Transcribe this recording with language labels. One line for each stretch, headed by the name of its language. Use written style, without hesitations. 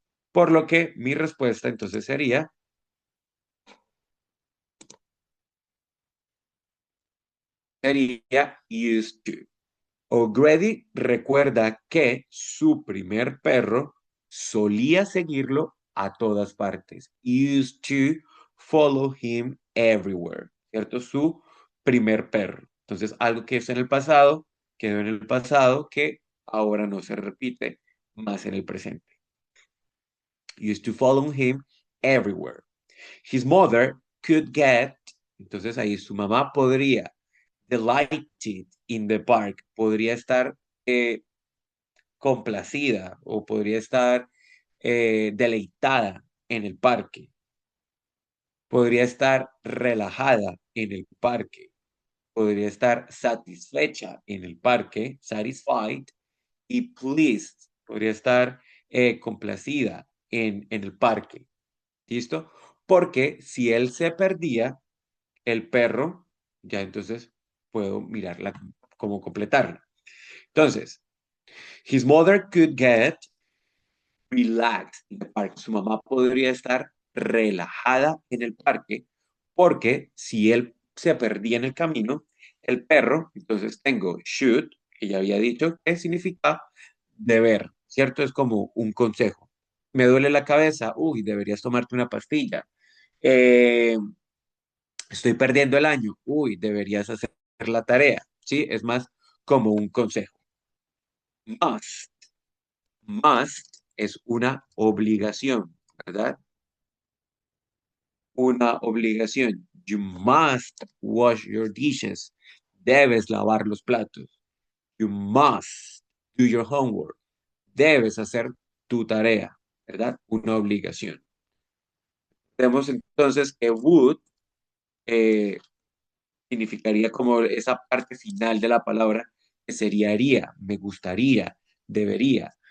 Spanish: Por lo que mi respuesta entonces sería used to. O'Grady recuerda que su primer perro solía seguirlo a todas partes.
English: Used to follow him everywhere.
Spanish: ¿Cierto? Su primer perro. Entonces, algo que es en el pasado, quedó en el pasado, que ahora no se repite más en el presente.
English: Used to follow him everywhere. His mother could get,
Spanish: entonces ahí su mamá podría
English: delighted in the park,
Spanish: podría estar eh, complacida o podría estar deleitada en el parque, podría estar relajada en el parque, podría estar satisfecha en el parque, satisfied, y pleased, podría estar complacida en el parque. ¿Listo? Porque si él se perdía, el perro, ya entonces puedo mirarla como completarla.
English: Entonces, his mother could get relaxed in the park.
Spanish: Su mamá podría estar relajada en el parque porque si él se perdía en el camino, el perro, entonces tengo should, que ya había dicho, que significa deber, ¿cierto? Es como un consejo. Me duele la cabeza, uy, deberías tomarte una pastilla. Eh, Estoy perdiendo el año, uy, deberías hacer la tarea, ¿sí? Es más como un consejo. Must, must es una obligación, ¿verdad? Una obligación.
English: You must wash your dishes.
Spanish: Debes lavar los platos.
English: You must do your homework.
Spanish: Debes hacer tu tarea, ¿verdad? Una obligación. Vemos entonces que would eh, significaría como esa parte final de la palabra que sería haría, me gustaría, debería.